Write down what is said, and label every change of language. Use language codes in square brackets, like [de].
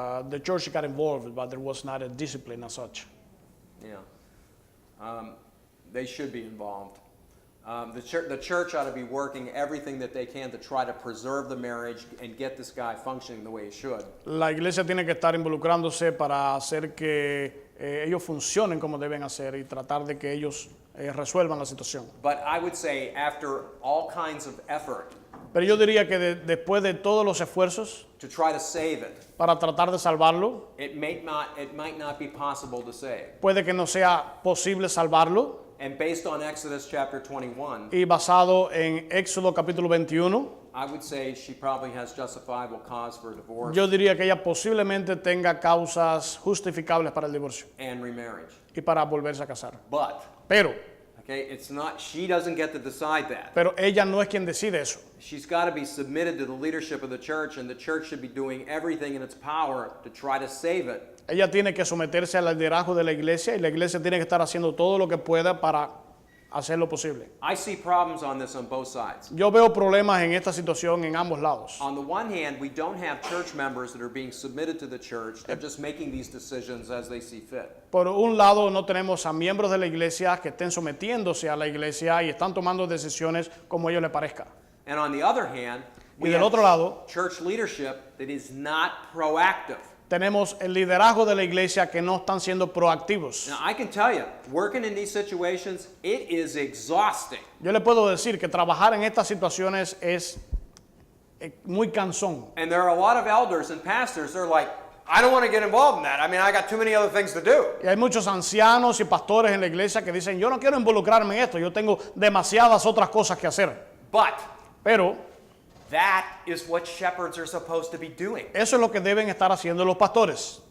[en] the church got involved, but there was not a discipline as such. Yeah. They should be involved. The church ought to be working everything that they can to try to preserve the marriage and get this guy functioning the way he should. [es] La iglesia tiene que estar involucrándose para hacer que ellos funcionen como deben hacer y tratar de que ellos resuelvan la situación. [en] But I would say after all kinds of effort [es] Pero yo diría que después de todos los esfuerzos [en] to try to save it, [es] para tratar de salvarlo, [en] it might not be possible to save. [es] puede que no sea posible salvarlo. [en] And based on Exodus chapter 21, [es] Y basado en Éxodo capítulo 21, [en] I would say she probably has justifiable cause for divorce [es] yo diría que ella posiblemente tenga causas justificables para el divorcio [en] and remarriage. [es] y para volverse a casar. [en] But, [es] Pero [en] okay, it's not, she doesn't get to decide that. [es] ella no es quien decide eso. [en] She's got to be submitted to the leadership of the church, and the church should be doing everything in its power to try to save it. [es] Ella tiene que someterse al liderazgo de la iglesia y la iglesia tiene que estar haciendo todo lo que pueda para hacer lo posible. [en] I see problems on this on both sides. [es] Yo veo problemas en esta situación en ambos lados. [en] On the one hand, we don't have church members that are being submitted to the church. They're just making these decisions as they see fit. [es] Por un lado, no tenemos a miembros de la iglesia que estén sometiéndose a la iglesia y están tomando decisiones como a ellos les parezca. [en] And on the other hand, we [es] Y del [en] have [es] otro lado, [en] church leadership that is not proactive. [es] tenemos el liderazgo de la iglesia que no están siendo proactivos. [en] Now, I can tell you, working in these situations, it is exhausting. [es] Yo le puedo decir que trabajar en estas situaciones es muy cansón. [en] And there are a lot of elders and pastors, they're like, I don't want to get involved in that. I mean, I got too many other things to do. [es] Y hay muchos ancianos y pastores en la iglesia que dicen, yo no quiero involucrarme en esto, yo tengo demasiadas otras cosas que hacer. [en] But [es] Pero [en] that is what shepherds are supposed to be doing. [es] eso es lo que deben estar haciendo los pastores.